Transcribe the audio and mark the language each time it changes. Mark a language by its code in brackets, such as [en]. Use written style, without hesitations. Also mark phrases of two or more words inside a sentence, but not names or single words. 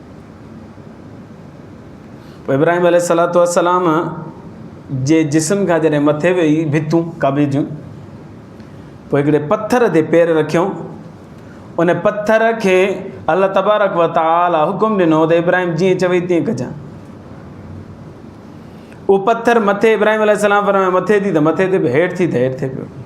[sd] पोइ इब्राहिम अलैहिस्सलातु वस्सलाम जे जिस्म खां जॾहिं मथे वेही भितूं काबे जूं, पोइ हिकिड़े पथर ते पेर रखियऊं। उन पथर खे अल्लाह तबारक व तआला हुकुम ॾिनो त इब्राहिम जीअं चवई तीअं कजां। उहो पथर मथे इब्राहिम अलैहिस्सलाम फरमायो मथे थी त मथे ते पियो, हेठि थी त हेठि थिए पियो।